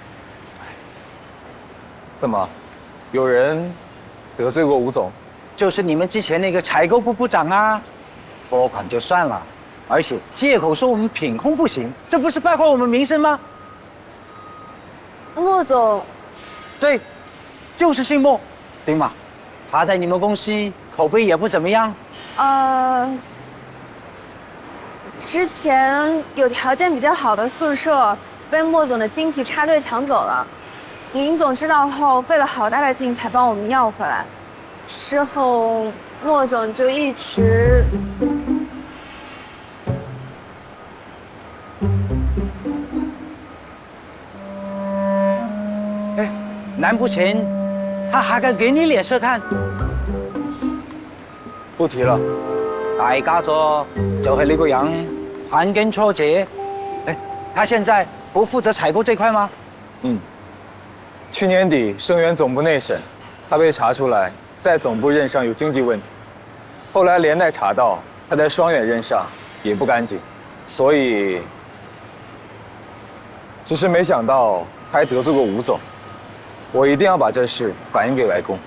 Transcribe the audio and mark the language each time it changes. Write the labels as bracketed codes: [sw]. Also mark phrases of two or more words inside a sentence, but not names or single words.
[zh] 怎麼，有人得罪過吳總？就是你們之前那個採購部部長啊，撥款就算了，而且借口說我們品控不行，這不是敗壞我們名聲嗎？莫總，對，就是姓莫，對嗎？他在你們公司口碑也不怎麼樣。之前有条件比较好的宿舍被莫总的亲戚插队抢走了，林总知道后费了好大的劲才帮我们要回来。之后莫总就一直…… 哎，難不成他還敢給你臉色看？不提了。大家族就是你個人環境挫折。哎，他現在不負責採購這塊嗎？去年底盛源總部內審，他被查出來在總部任上有經濟問題，後來連帶查到他在雙遠任上也不乾淨，所以只是沒想到他還得罪過吳總，我一定要把這事反映給外公。